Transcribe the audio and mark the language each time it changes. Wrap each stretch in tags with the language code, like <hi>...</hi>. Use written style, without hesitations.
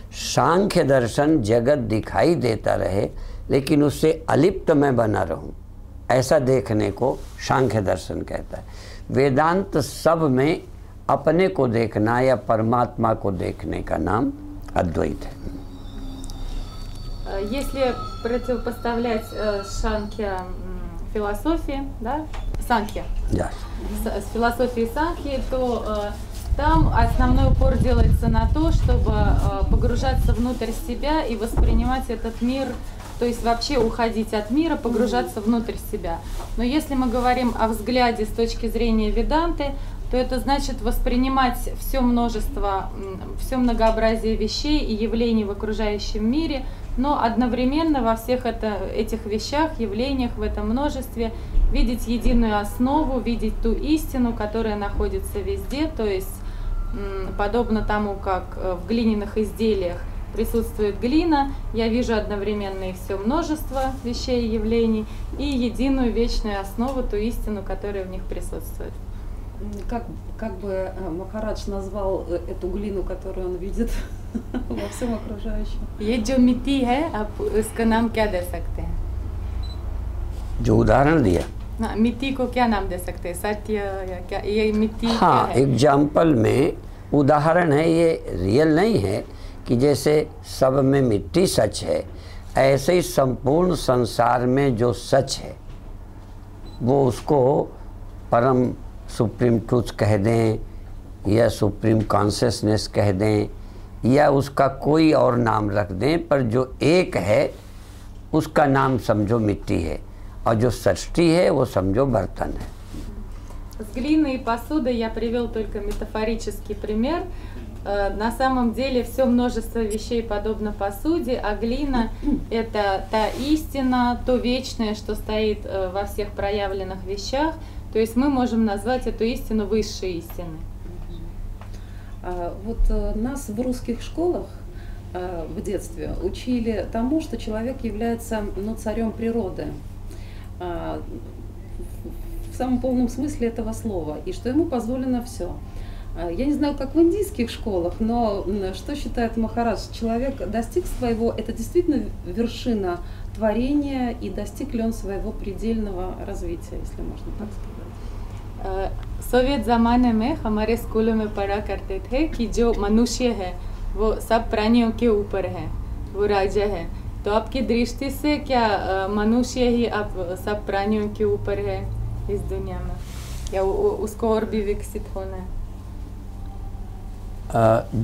<hi>सांख्य दर्शन जगत दिखाई देता रहे लेकिन उससे अलिप्त मैं बना रहूं, ऐसा देखने को सांख्य दर्शन कहता है। वेदांत सब में अपने को देखना या परमात्मा को देखने का नाम अद्वैत है।</hi> <ru>Если противопоставлять Шанхья философии, да, Санхья, Да. с философией Санхьи, то там основной упор делается на то, чтобы погружаться внутрь себя и воспринимать этот мир, то есть вообще уходить от мира, погружаться внутрь себя. Но если мы говорим о взгляде с точки зрения Веданты, то это значит воспринимать все множество, все многообразие вещей и явлений в окружающем мире, но одновременно во всех этих вещах, явлениях, в этом множестве видеть единую основу, видеть ту истину, которая находится везде, то есть подобно тому, как в глиняных изделиях присутствует глина, я вижу одновременно и все множество вещей и явлений, и единую вечную основу, ту истину, которая в них присутствует. Как бы Махарадж назвал эту глину, которую он видит во всем окружающем?</ru> <hi>ये जो मिट्टी है, आप उसका नाम क्या दे सकते हैं? जो उदाहरण दिया, मिट्टी को क्या नाम दे सकते हैं? सत्य या क्या? ये मिट्टी क्या हाँ, है? एग्जाम्पल में उदाहरण है, ये रियल नहीं है कि जैसे सब में मिट्टी सच है, ऐसे ही संपूर्ण संसार में जो सच है वो उसको परम</hi> <en>supreme truth</en> <hi>कह दें या</hi> <en>supreme consciousness</en> <hi>कह दें या उसका कोई और नाम रख दें, पर जो एक है उसका नाम समझो मिट्टी है और जो सृष्टि है वो समझो बर्तन है।</hi> <ru>С глиной и посудой я привел только метафорический пример. на самом деле все множество вещей подобно посуде, а глина – это та истина, то вечное, что стоит во всех проявленных вещах. То есть мы можем назвать эту истину высшей истиной. Вот нас в русских школах в детстве учили тому, что человек является царем природы. В самом полном смысле этого слова, и что ему позволено все. Я не знаю, как в индийских школах, но что считает Махарадж? Человек достиг своего, это действительно вершина творения, и достиг ли он своего предельного развития, если можно так сказать?</ru> <hi>सोवियत ज़माने में हमारे स्कूलों में पढ़ा करते थे कि जो मनुष्य है वो सब प्राणियों के ऊपर है, वो राजा है। तो आपकी दृष्टि से क्या मनुष्य ही अब सब प्राणियों के ऊपर है इस दुनिया में, या उसको और भी विकसित होना है?</hi>